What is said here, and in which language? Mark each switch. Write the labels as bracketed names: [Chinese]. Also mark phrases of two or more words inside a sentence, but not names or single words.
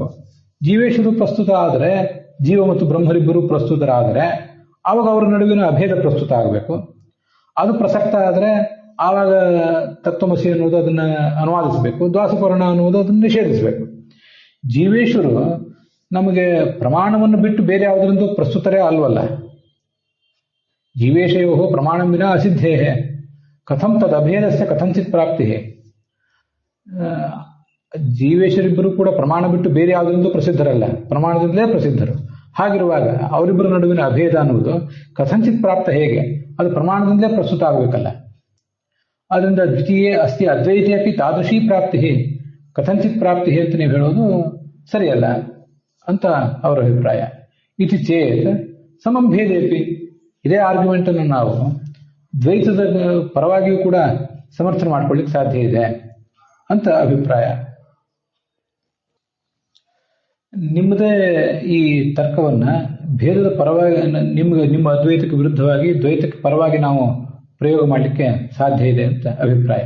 [Kannada] ಜೀವೇಶ್ವರ ಪ್ರಸ್ತುತ ಆದರೆ, ಜೀವ ಮತ್ತು ಬ್ರಹ್ಮರಿಬ್ಬರು ಪ್ರಸ್ತುತರಾದರೆ ಆವಾಗ ಅವರ ನಡುವಿನ ಅಭೇದ ಪ್ರಸ್ತುತ ಆಗಬೇಕು. ಅದು ಪ್ರಸಕ್ತ ಆದರೆ ಆವಾಗ ತತ್ವಮಸಿ ಅನ್ನುವುದು ಅದನ್ನ ಅನುವಾದಿಸಬೇಕು, ದ್ವಾಸಪರ್ಣ ಅನ್ನುವುದು ಅದನ್ನು ನಿಷೇಧಿಸಬೇಕು. ಜೀವೇಶ್ವರು ನಮಗೆ ಪ್ರಮಾಣವನ್ನು ಬಿಟ್ಟು ಬೇರೆ ಯಾವುದರಿಂದ ಪ್ರಸ್ತುತರೇ ಅಲ್ವಲ್ಲ. [Sanskrit] जीवेशयो प्रमाणं विना असिद्धे कथं तदभेदस्य कथंचित् प्राप्ति. [Kannada] ಜೀವೇಶ್ವರಿಬ್ಬರು ಕೂಡ ಪ್ರಮಾಣ ಬಿಟ್ಟು ಬೇರೆ ಯಾವುದರಿಂದ ಪ್ರಸಿದ್ಧರಲ್ಲ, ಪ್ರಮಾಣದಿಂದಲೇ ಪ್ರಸಿದ್ಧರು. ಹಾಗಿರುವಾಗ ಅವರಿಬ್ಬರ ನಡುವಿನ ಅಭೇದ ಅನ್ನುವುದು [Sanskrit] कथंचित् प्राप्त [Kannada] ಹೇಗೆ? ಅದು ಪ್ರಮಾಣದಿಂದಲೇ ಪ್ರಸ್ತುತ ಆಗಬೇಕಲ್ಲ. ಅದರಿಂದ [Sanskrit] द्वितीय अस्ति अद्वैते अपि तादृशि प्राप्ति कथंचित् प्राप्ति [Kannada] ಅಂತ ನೀವು ಹೇಳೋದು ಸರಿಯಲ್ಲ ಅಂತ ಅವರ ಅಭಿಪ್ರಾಯ. [Sanskrit] इति चेत् समं भेदेपि. [Kannada] ಇದೇ ಆರ್ಗ್ಯುಮೆಂಟ್ ಅನ್ನು ನಾವು ದ್ವೈತದ ಪರವಾಗಿಯೂ ಕೂಡ ಸಮರ್ಥನೆ ಮಾಡ್ಕೊಳ್ಳಿಕ್ಕೆ ಸಾಧ್ಯ ಇದೆ ಅಂತ ಅಭಿಪ್ರಾಯ. ನಿಮ್ಮದೇ ಈ ತರ್ಕವನ್ನ ಭೇದದ ಪರವಾಗಿ ನಿಮ್ಮ ಅದ್ವೈತಕ್ಕೆ ವಿರುದ್ಧವಾಗಿ ದ್ವೈತಕ್ಕೆ ಪರವಾಗಿ ನಾವು ಪ್ರಯೋಗ ಮಾಡಲಿಕ್ಕೆ ಸಾಧ್ಯ ಇದೆ ಅಂತ ಅಭಿಪ್ರಾಯ.